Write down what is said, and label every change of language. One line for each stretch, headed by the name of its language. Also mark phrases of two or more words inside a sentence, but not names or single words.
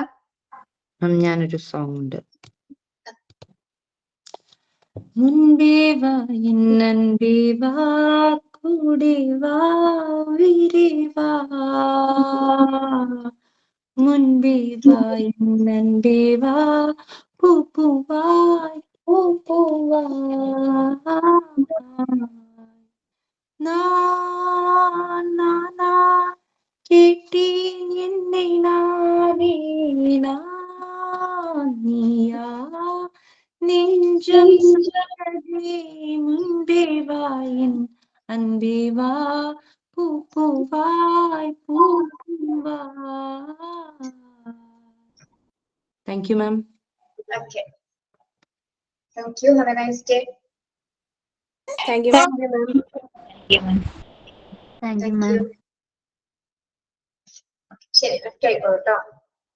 Malayalam: ഞാനൊരു സോങ് ഉണ്ട്.
Tamil: முன்பே வா என்னன்பே வா, கூட வா உயிரே வா, முன்பே வா என்னன்பே வா, பூப்பூவாய் நான் நானா கேட்டேன் என்னை நானே, நான் நீயா நெஞ்சம் சொன்னதே, முன்பே வா என் அன்பே வா, பூப்பூவாய் பூப்பூவாய்.
English: Thank you ma'am. Okay, thank you, have a nice day. Thank you ma'am. Thank you ma'am.
Malayalam: ശരി, കേട്ടോ.